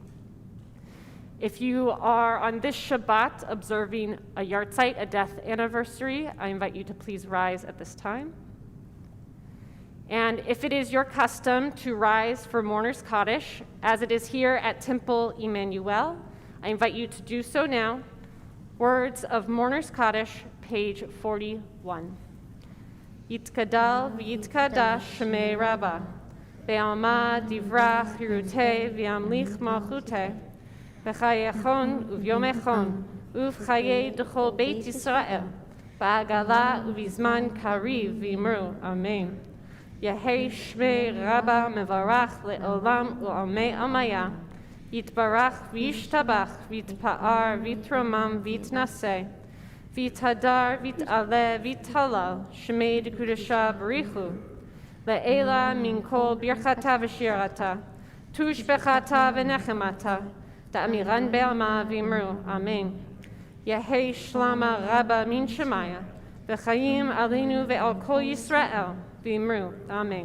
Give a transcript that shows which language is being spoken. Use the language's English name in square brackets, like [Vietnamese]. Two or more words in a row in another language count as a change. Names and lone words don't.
[English] If you are on this Shabbat observing a yahrzeit, a death anniversary, I invite you to please rise at this time. And if it is your custom to rise for Mourner's Kaddish, as it is here at Temple Emanu-El, I invite you to do so now. Words of Mourner's Kaddish, page 41. [Aramaic] יתגדל ויתקדש שמיה רבא בעלמא די ברא כרעותיה וימליך מלכותיה בחייכון וביומיכון ובחיי דכל בית ישראל, בעגלא ובזמן קריב ואמרו אמן. יהא שמיה רבא מברך לעלם ולעלמי עלמיא יתברך וישתבח ויתפאר ויתרומם ויתנשא ויתהדר ויתעלה ויתהלל שמיה דקודשא בריך הוא לעלא מן כל ברכתא ושירתא תשבחתא ונחמתא דאמירן בעלמא ואמרו אמן. יהא שלמא רבא מן שמיא וחיים עלינו ועל כל ישראל ואמרו אמן.